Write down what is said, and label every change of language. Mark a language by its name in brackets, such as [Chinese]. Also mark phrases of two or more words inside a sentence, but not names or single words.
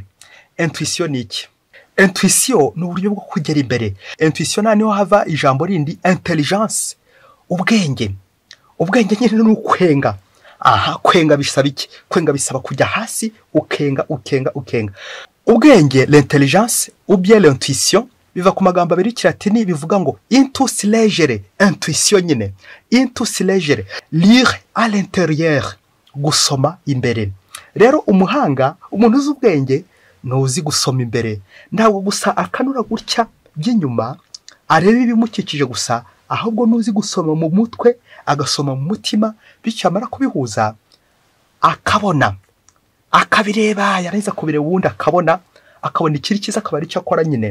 [Kinyarwanda] Intuition ni iki? Intuition ni uburyo bwo kugera imbere. Intuition niho hava ijambo rindi intelligence, ubwenge. Ubwenge nyine ni ukwenga. Kwenga bisaba iki? Kwenga bisaba kujya hasi ukenga. Ubwenge, [French] l'intelligence ou bien l'intuition [Kinyarwanda] biva ku magambo abiri kiratini bivuga ngo [Latin] intus legere, [Kinyarwanda] intuition nyine. [Latin] Intus legere, [French] lire à l'intérieur, [Kinyarwanda] gusoma imbere. Rero umuhanga, umuntu uzi ubwenge nuzi gusoma imbere. Ntabwo gusa akanura gutya by'inyuma areba ibimukikije gusa, ahubwo nuzi gusoma mu mutwe, agasoma mu mutima, bityo amara kubihuza akabona, akabireba, yarangiza kubireba ubundi akabona ikiri cyiza, akaba ari cyo akora nyine.